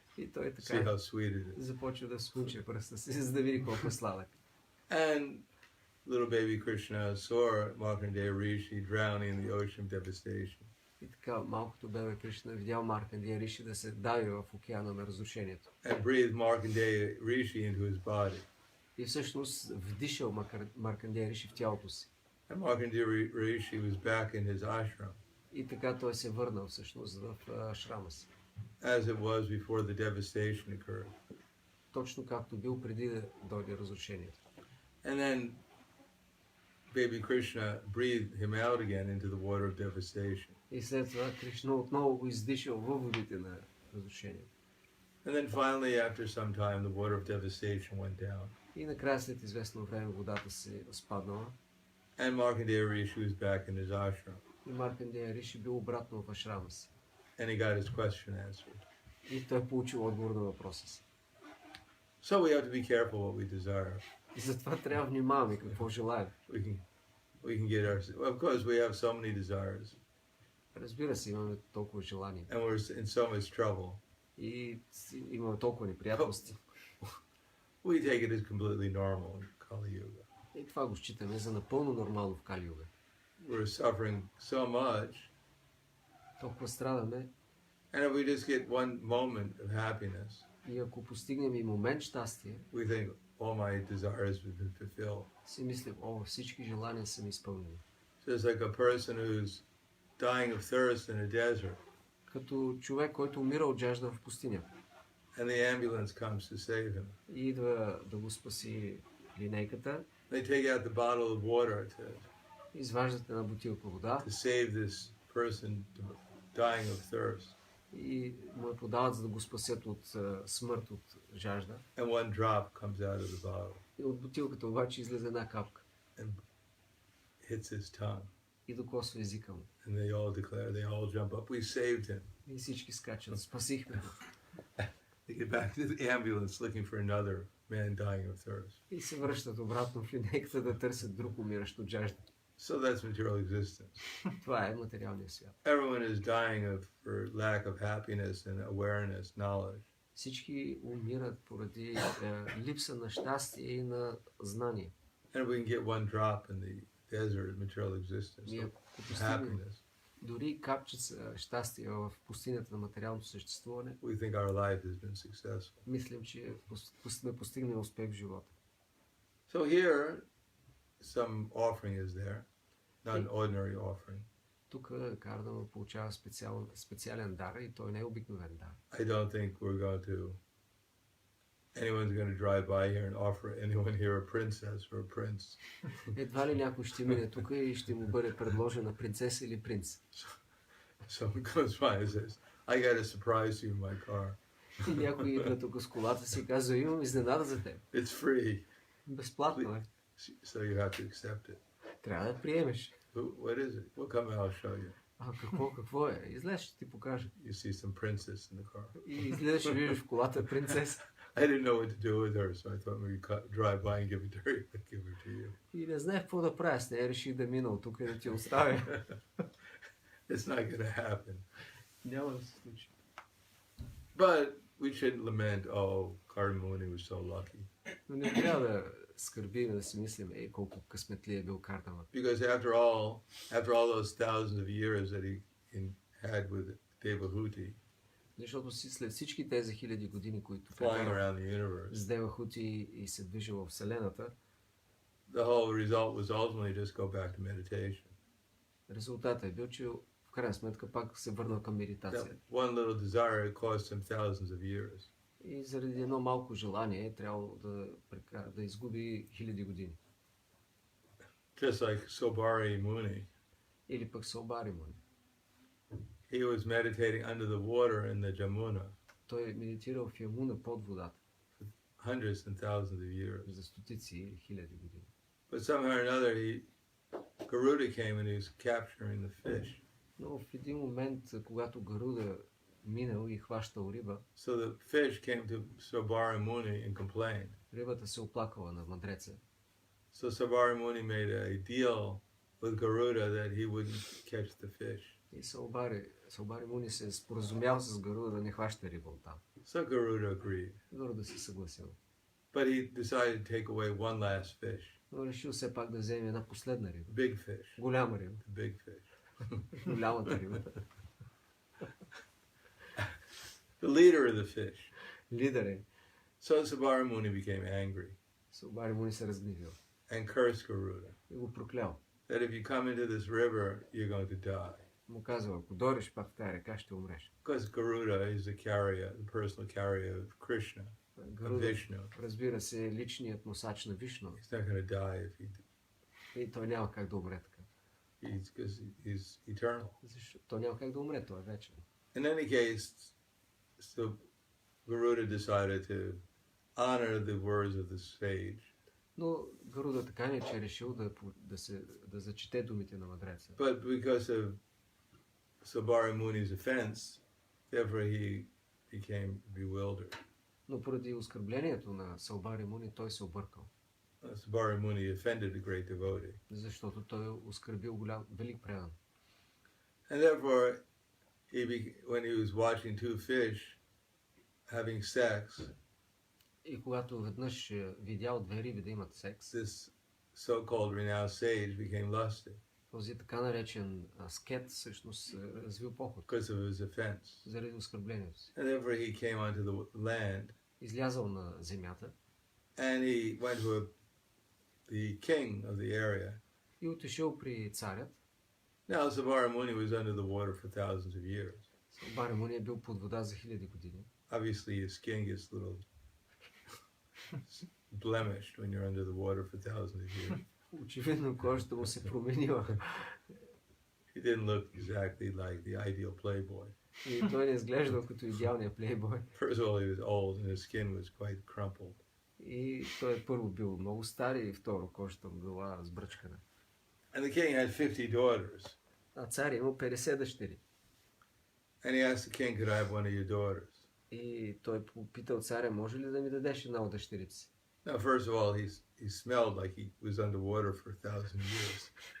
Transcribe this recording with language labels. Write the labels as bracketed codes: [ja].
[bg] И той [en] See how [bg] така [en] sweet it is. [bg] започва да смуче пръста си, за да види колко е сладък. [en] And little baby Krishna saw Markandeya Rishi drowning in the ocean of devastation. [bg] И така малкото бебе Кришна видял Маркандея Риши да се дави в океана на разрушението. [en] And breathed Markandeya Rishi into his body. [bg] И всъщност вдишал Маркандея Риши в тялото си. [en] And Markandeya Rishi was back in his ashram, [bg] И така той се върнал всъщност в шрама си. [en] as it was before the devastation occurred. [bg] Точно както бил преди да дойде разрушението. [en] And then baby Krishna breathed him out again into the water of devastation. [bg] И след това Кришна отново го издишал във водите на разрушението. [en] And then finally, after some time, the water of devastation went down. [bg] И накрая след известно време водата се спаднала. [en] And Markandeya Rishi was back in his ashram. [bg] И Маркандея Риши бил обратно в ашрама си. [en] And he got his question answered. [bg] И той получил отговор на въпроса си. [en] So we have to be careful what we desire. [bg] И затова трябва да внимаваме какво желаем. [en] We can get our... Of course, we have so many desires. [bg] Разбира се, имаме толкова желания. [en] And we're in so much trouble. [bg] И имаме толкова неприятности. [en] We take it as completely normal in Kali Yuga. [bg] И това го считаме за напълно нормално в Кали Юга. [en] We're suffering so much. [bg] Толкова страдаме. [en] And if we just get one moment of happiness, [bg] И ако постигнем и момент щастие, [en] we think all my desires have been fulfilled. [bg] си мислим, всички желания са ми изпълнени. [en] Just like a person who's dying of thirst in a desert, [bg] Като човек, който умира от жажда в пустиня. [en] and the ambulance comes to save him. [bg] И идва да го спаси линейката. [en] They take out the bottle of water [bg] Изваждат една бутилка вода [en] to save this person dying of thirst. [bg] и му я подават, за да го спасят от смърт, от жажда. [en] And one drop comes out of the bottle [bg] И от бутилката обаче излезе една капка [en] and hits his tongue. [bg] и докосва езика му. [en] And they all declare, they all jump up, we saved him. [bg] И всички скачат, спасихме го. [en] They get back to the ambulance looking for another man dying of thirst. [bg] И се връщат обратно в линейката да търсят друг умиращ от жажда. [en] So that's material existence. [bg] Това е материалният свят. [en] Everyone is dying for lack of happiness and awareness, knowledge. [bg] Всички умират поради липса на щастие и на знание. [en] And if we can get one drop in the desert of material existence, [bg] Ние [en] of [bg] ако постигнем [en] happiness, [bg] дори капчица щастие в пустинята на материалното съществуване, [en] we think our life has been successful. [bg] мислим, че сме постигнали успех в живота. [en] So here, some offering is there, not an ordinary offering. [bg] тук Кардама получава специален дар и той не е обикновен дар. [en] I don't think anyone's going to drive by here and offer anyone here a princess or a prince. [bg] Едва ли някой ще мине тук и ще му бъде предложена принцеса или принц. [en] Someone comes by and says, I got a surprise you in my car. [bg] И някой идва тук с колата си и казва, имам изненада за теб. [en] It's free. [bg] Безплатно е. [en] So you have to accept it. [bg] Трябва да приемеш. [en] What is it? Well, come and I'll show you. [bg] А какво е? Излез, ще ти покажа. [en] You see some princess in the car. [bg] И излезеш, ще видиш в колата принцеса. [en] I didn't know what to do with her, so I thought maybe drive by and give it to her, give her to you. [bg] И не знаех какво да правя с нея, реших да мина от тук и да ти оставя. [en] It's not going to happen. [bg] Няма да се случи. [en] But we shouldn't lament, oh, Cardamone was so lucky. [bg] Но не трябва да скърбим, да си мислим, колко късметли е бил Кардама. [en] Because after all those thousands of years that he had with Devahuti, [bg] Защото след всички тези хиляди години, които [en] flying around the universe, [bg] с Девахути и се движил в Вселената, [en] the whole result was ultimately just go back to meditation. [bg] резултатът е бил, че в крайна сметка пак се върнал към медитация. [en] That one little desire cost him thousands of years. [bg] И заради едно малко желание е трябвало да изгуби хиляди години. [en] Just like Sobari Muni. [bg] Или пък Собари Муни. [en] He was meditating under the water in the Jamuna. [bg] Той е медитирал в Ямуна под водата. [en] Hundreds and thousands of years. [bg] За стотици или хиляди години. [en] But somehow or another, Garuda came and he was capturing the fish. [bg] Но в един момент, когато Гаруда минал и хващал риба, [en] So the fish came to Sobari Muni and complained. [bg] рибата се оплакала на мъдреца. [en] So Sobari Muni made a deal with Garuda that he wouldn't catch the fish. [bg] И Собари Муни се споразумял с Гаруда да не хваща риба оттам. [en] So Garuda agreed. [bg] Гаруда се съгласил. [en] But he decided to take away one last fish. [bg] Но решил все пак да вземе една последна риба. [en] Big fish. [bg] Голяма риба. [en] The big fish. [bg] Голямата риба. [en] The leader of the fish. [bg] Лидер е. [en] So Sobari Muni became angry [bg] Собари Муни се разгневил. [en] and cursed Garuda. [bg] И го проклял. [en] That if you come into this river, you're going to die. [bg] Му казва, ако дойдеш пак в тази река, ще умреш. [en] Because Garuda is the personal carrier of Krishna, of [bg] Гаруда, [en] Vishnu. [bg] разбира се, е личният носач на Вишну. [en] He's not going to die if И той няма как да умре така. he's eternal. [bg] Защо? Той няма как да умре, той е вечен. [en] In any case, so Garuda decided to honor the words of the sage. [bg] Но Гаруда така не, че е решил да зачете думите на мъдреца. [en] But because of Sobari Muni's offense, therefore he became bewildered. [bg] Но поради оскърблението на Собари Муни, той се объркал. [en] Sobari Muni offended a great devotee. [bg] Защото той оскърбил велик предан. [en] And therefore, when he was watching two fish having sex, [bg] И когато веднъж видял две риби да имат секс, [en] this so-called renowned sage became lusty [bg] този така наречен аскет всъщност развил поход [en] because of his offense. [bg] заради оскърблението си. [en] And therefore he came onto the land [bg] Излязал на земята [en] and he went to the king of the area. [bg] и отишъл при царят. [en] Now Sobari Muni was under the water for thousands of years. [bg] Собари Муни е бил под вода за хиляди години. [en] Obviously his skin gets a little blemished when you're under the water for thousands of years. [bg] Очевидно кожата му се променила. [en] He didn't look exactly like the ideal playboy. [bg] И той не изглеждал като идеалния плейбой. [en] First of all, he was old and his skin was quite crumpled. [bg] И той първо бил много стар и второ кожата му била сбръчкана. [en] And the king had 50 daughters. [bg] А цар имал 50 дъщери. [en] And he asked the king, could I have one of your daughters? [bg] И той попитал царя, може ли да ми дадеш една от дъщерите си? [en] Now, first of all, he smelled like he was underwater for 1,000 years.